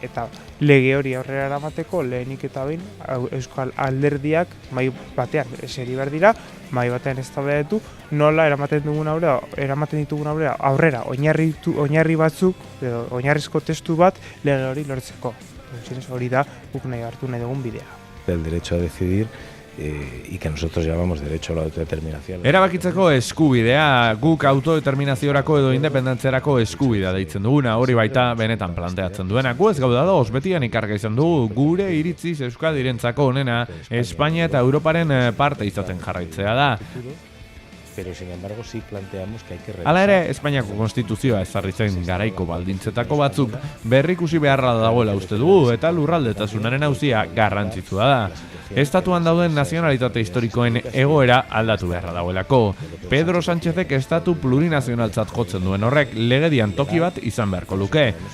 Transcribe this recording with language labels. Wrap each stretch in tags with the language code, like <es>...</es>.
<eu>Eta lege hori aurrera eramateko lehenik eta behin euskal alderdiak mahai batean eseri behar dira, mahai batean eztabaidatu nola eramaten ditugun aurrera oinarri batzuk edo oinarrizko testu bat lege hori lortzeko. Hori da guk nahi hartu nahi dugun bidea.</eu> <es>El derecho a decidir y que nosotros llamamos derecho a la autodeterminación.</es> <eu>Erabakitzeko eskubidea, guk autodeterminaziorako edo independentzerako eskubidea deitzen duguna, hori baita benetan planteatzen duena. Gu ez gauda doz, betian ikarga izan dugu, gure iritziz Euskadirentzako onena, Espainia eta Europaren parte izaten jarraitzea da.</eu> <es>Pero sin embargo sí planteamos que hay que revisar.</es> <eu>Hala ere, Espainiako konstituzioa ezarri zen garaiko baldintzetako batzuk berrikusi beharra dagoela uste dugu eta lurraldetasunaren auzia garrantzitsua da. Estatuan dauden nazionalitate historikoen egoera aldatu beharra dagoelako. Pedro Sánchezek estatu plurinazionaltzat jotzen duen horrek legedian toki bat izan beharko luke.</eu>